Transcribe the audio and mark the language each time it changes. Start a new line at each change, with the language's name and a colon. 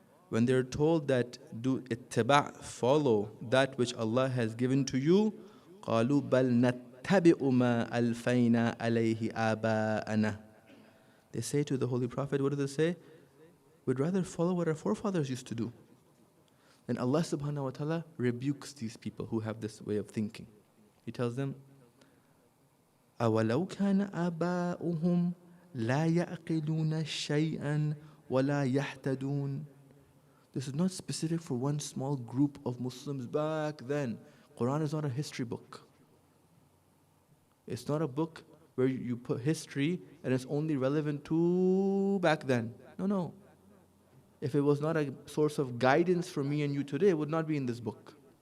English: When they're told that do ittiba', follow that which Allah has given to you,
Arabic: قَالُوا بَلْ نَتَّبِعُ مَا أَلْفَيْنَا عَلَيْهِ آبَاءَنَا.
English: They say to the Holy Prophet, what do they say? We'd rather follow what our forefathers used to do. And Allah subhanahu wa ta'ala rebukes these people who have this way of thinking. He tells them,
Arabic: أَوَلَوْ كَانَ آبَاؤُهُمْ لَا يَعْقِلُونَ شَيْئًا وَلَا يَهْتَدُونَ.
English: This is not specific for one small group of Muslims back then. Quran is not a history book. It's not a book where you put history and it's only relevant to back then. No. If it was not a source of guidance for me and you today, it would not be in this book.